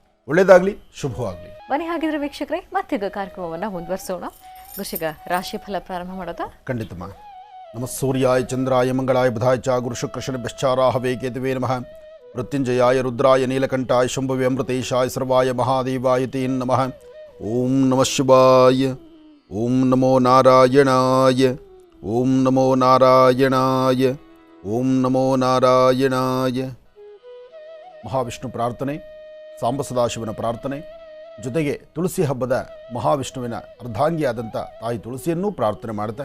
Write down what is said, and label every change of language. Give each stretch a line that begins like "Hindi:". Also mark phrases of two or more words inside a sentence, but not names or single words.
Kannada: ಒಳ್ಳೆಯದಾಗಲಿ, ಶುಭವಾಗಲಿ. ಬನ್ನಿ ಹಾಗಿದ್ರೆ ವೀಕ್ಷಕರೇ, ಮತ್ತೀಗ ಕಾರ್ಯಕ್ರಮವನ್ನು ಮುಂದುವರಿಸೋಣ. ಗುರುಶಿಗ ರಾಶಿ ಫಲ ಪ್ರಾರಂಭ ಮಾಡೋದಾ? ಖಂಡಿತಮ್ಮ.
Sanskrit: ನಮಃ ಸೂರ್ಯಾಯ ಚಂದ್ರಾಯ ಮಂಗಳಾಯ ಬುಧಾಯ ಚ ಗುರು ಶುಕ್ರ ಶನಿಭ್ಯಶ್ಚಾರಾಹವೇ ಕೇತುವೇ ನಮಃ. ಮೃತ್ಯುಂಜಯಾಯ ರುದ್ರಾಯ ನೀಲಕಂಠಾಯ ಶಂಭುವೆ ಅಮೃತೇಶಾಯ ಸರ್ವಾಯ ಮಹಾದೇವಾಯ ತೇ ನಮಃ. ಓಂ ನಮಃ ಶಿವಾಯ. ಓಂ ನಮೋ ನಾರಾಯಣಾಯ. ಓಂ ನಮೋ ನಾರಾಯಣಾಯ. ಓಂ ನಮೋ ನಾರಾಯಣಾಯ.
Kannada: ಮಹಾವಿಷ್ಣು ಪ್ರಾರ್ಥನೆ, ಸಾಂಬ ಸದಾಶಿವನ ಪ್ರಾರ್ಥನೆ, ಜೊತೆಗೆ ತುಳಸಿ ಹಬ್ಬದ ಮಹಾವಿಷ್ಣುವಿನ ಅರ್ಧಾಂಗಿಯಾದಂಥ ತಾಯಿ ತುಳಸಿಯನ್ನೂ ಪ್ರಾರ್ಥನೆ ಮಾಡುತ್ತೆ.